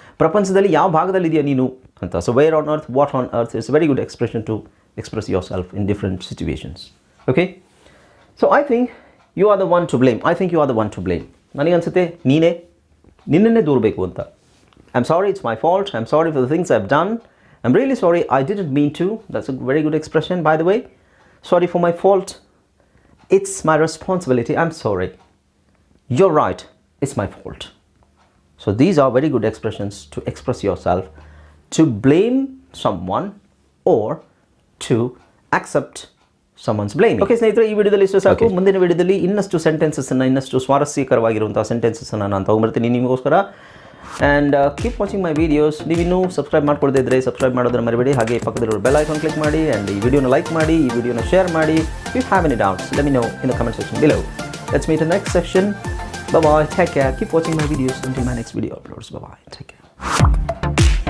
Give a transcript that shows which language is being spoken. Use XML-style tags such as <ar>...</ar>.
<kn>ಪ್ರಪಂಚದಲ್ಲಿ ಯಾವ ಭಾಗದಲ್ಲಿ ಇದೆಯಾ ನೀನು ಅಂತ.</kn> <en>So where on earth, what on earth is very good expression to express yourself in different situations. Okay, so I think you are the one to blame. I think you are the one to blame.</en> <kn>ನನಗನ್ಸುತ್ತೆ ನಿನ್ನನ್ನೇ ದೂರಬೇಕು ಅಂತ.</kn> <en>I am sorry, it's my fault, I am sorry for the things I have done, I am really sorry, I didn't mean to. That's a very good expression by the way. Sorry for my fault, it's my responsibility, I'm sorry, you're right, it's my fault. So these are very good expressions to express yourself, to blame someone or to accept someone's blame.</en> <kn>Okay ಸ್ನೇಹಿತರೆ, ಈ ವಿಡಿಯೋದಲ್ಲಿ ಇಷ್ಟು ಸಾಕು. ಮುಂದಿನ ವಿಡಿಯೋದಲ್ಲಿ ಇನ್ನಷ್ಟು ಸೆಂಟೆನ್ಸಸ್ಸನ್ನು, ಇನ್ನಷ್ಟು ಸ್ವಾರಸ್ಯಕರವಾಗಿರುವಂಥ ಸೆಂಟೆನ್ಸಸ್ಸನ್ನು ನಾನು ತೊಗೊಂಡ್ಬರ್ತೀನಿ ನಿಮಗೋಸ್ಕರ.</kn> <en>And keep watching my videos.</en> <kn>ನೀವು ಇನ್ನೂ ಸಬ್ಸ್ಕ್ರೈಬ್ ಮಾಡ್ಕೊಳ್ತಾ ಇದ್ದರೆ ಸಬ್ಸ್ಕ್ರೈಬ್ ಮಾಡೋದನ್ನು ಮರಿಬೇಡಿ. ಹಾಗೆ ಪಕ್ಕದಲ್ಲಿರೋ ಬೆಲ್ ಐಕಾನ್ ಕ್ಲಿಕ್ ಮಾಡಿ, ಆ್ಯಂಡ್ ಈ ವಿಡಿಯೋನ ಲೈಕ್ ಮಾಡಿ, ಈ ವಿಡಿಯೋನ ಶೇರ್ ಮಾಡಿ.</kn> <en>If you have any doubts, let me know in the comment section below. Let's meet in next section. Bye bye, take care, keep watching my videos until my next video uploads. Bye bye, take care.</en>